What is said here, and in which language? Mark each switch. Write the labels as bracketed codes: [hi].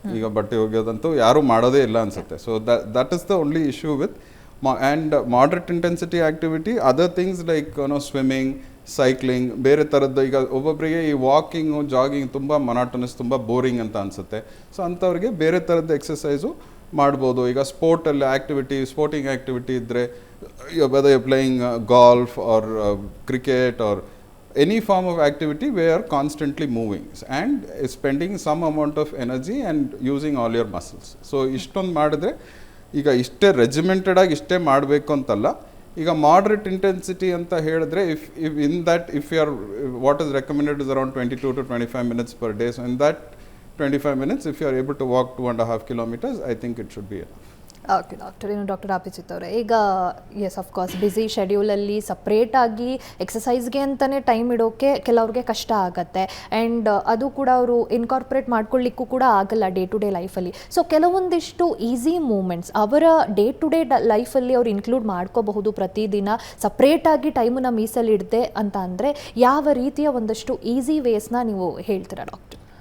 [kn] ಈಗ ಬಟ್ಟೆ ಒಗೆಯೋದಂತೂ ಯಾರೂ ಮಾಡೋದೇ ಇಲ್ಲ ಅನಿಸುತ್ತೆ. [en] So that is the only issue with and moderate intensity activity. Other things like swimming, cycling, ಬೇರೆ ಥರದ್ದು. [kn] ಈಗ ಒಬ್ಬೊಬ್ಬರಿಗೆ ಈ ವಾಕಿಂಗು, ಜಾಗಿಂಗ್ ತುಂಬ ಮೊನಾಟನಸ್, ತುಂಬ ಬೋರಿಂಗ್ ಅಂತ ಅನಿಸುತ್ತೆ. ಸೊ ಅಂಥವ್ರಿಗೆ ಬೇರೆ ಥರದ್ದು ಎಕ್ಸಸೈಸು ಮಾಡ್ಬೋದು. [en] ಈಗ sporting activity ಇದ್ದರೆ, whether you playing golf or cricket or any form of activity where you are constantly moving and spending some amount of energy and using all your muscles. [kn] So ಇಷ್ಟೊಂದು ಮಾಡಿದ್ರೆ, ಈಗ ಇಷ್ಟೇ ರೆಜಿಮೆಂಟೆಡ್ ಆಗಿ ಇಷ್ಟೇ ಮಾಡಬೇಕು ಅಂತಲ್ಲ. ಈಗ ಮಾಡ್ರೇಟ್ ಇಂಟೆನ್ಸಿಟಿ ಅಂತ ಹೇಳಿದ್ರೆ, [en] if you are, what is recommended is around 22 to 25 minutes per day. So in that 25 minutes, if you are able to walk 2.5 kilometers, I think it should be enough. Okay doctor. [kn] ಇನ್ನು doctor Abhijit ಅವರೇ, ಈಗ yes of course busy ಶೆಡ್ಯೂಲಲ್ಲಿ ಸಪ್ರೇಟಾಗಿ ಎಕ್ಸಸೈಸ್ಗೆ ಅಂತಲೇ time ಇಡೋಕ್ಕೆ ಕೆಲವ್ರಿಗೆ ಕಷ್ಟ ಆಗುತ್ತೆ. And ಅದು ಕೂಡ ಅವರು ಇನ್ಕಾರ್ಪೊರೇಟ್ ಮಾಡ್ಕೊಳ್ಳಿಕ್ಕೂ ಕೂಡ ಆಗಲ್ಲ ಡೇ ಟು ಡೇ ಲೈಫಲ್ಲಿ. ಸೊ ಕೆಲವೊಂದಿಷ್ಟು ಈಸಿ ಮೂಮೆಂಟ್ಸ್ ಅವರ ಡೇ ಟು ಡೇ ಲೈಫಲ್ಲಿ ಅವ್ರು ಇನ್ಕ್ಲೂಡ್ ಮಾಡ್ಕೋಬಹುದು ಪ್ರತಿದಿನ ಸಪ್ರೇಟಾಗಿ ಟೈಮನ್ನು ಮೀಸಲಿಡದೆ ಅಂತ ಅಂದರೆ ಯಾವ ರೀತಿಯ ಒಂದಷ್ಟು ಈಸಿ ವೇಸ್ನ ನೀವು ಹೇಳ್ತೀರಾ ಡಾಕ್ಟರ್?